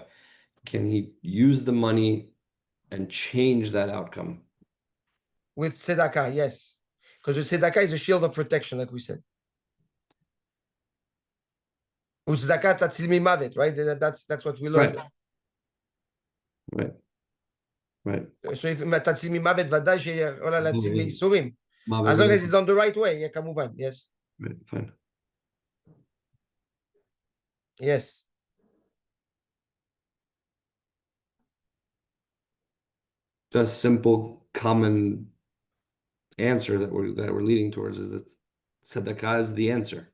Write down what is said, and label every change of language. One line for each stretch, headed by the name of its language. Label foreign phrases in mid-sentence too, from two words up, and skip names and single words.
English: Can he use the money and change that outcome? With tzedakah, yes. Because the tzedakah is a shield of protection, like we said.
Hebrew: צדקה תציל ממוות,
English: right? That's what we learned. Right. So if
Hebrew: תציל ממוות, ודאי שיועיל להציל מייסורים.
English: As long as it's on the right way, yeah, kamuvan, yes. Right, fine. Yes. The simple, common answer that we're leading towards is that tzedakah is the answer.